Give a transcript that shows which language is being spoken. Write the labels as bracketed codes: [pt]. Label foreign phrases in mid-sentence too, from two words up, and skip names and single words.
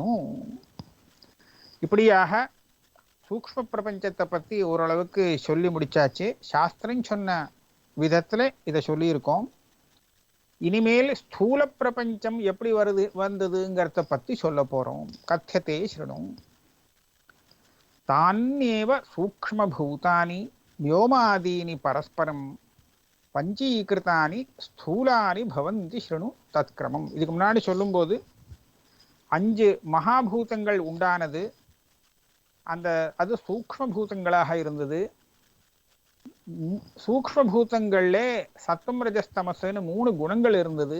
[ta] இப்படியாக சூக்ஷ்ம பிரபஞ்சத்தை பத்தி ஓரளவுக்கு சொல்லி முடிச்சாச்சு. சாஸ்திரம் சொன்ன விதத்துல இதை சொல்லியிருக்கோம். இனிமேல் ஸ்தூல பிரபஞ்சம் எப்படி வந்ததுங்கிறத பத்தி சொல்ல போறோம். [sa] कथ्यते शृणु। तान्येव सूक्ष्म भूतानि व्योमादीनि परस्परम पञ्चीकृतानि स्थूलानि भवन्ति शृणु तत्क्रमम्. [ta] இதுக்கு முன்னாடி சொல்லும்போது 5 மகாபூதங்கள் உண்டானது, அது சூக்ஷ்ம பூதங்களாக இருந்தது. சூக்ஷ்ம பூதங்கள்ல சத்தம் ரஜஸ்தமஸ்னு 3 குணங்கள் இருந்தது.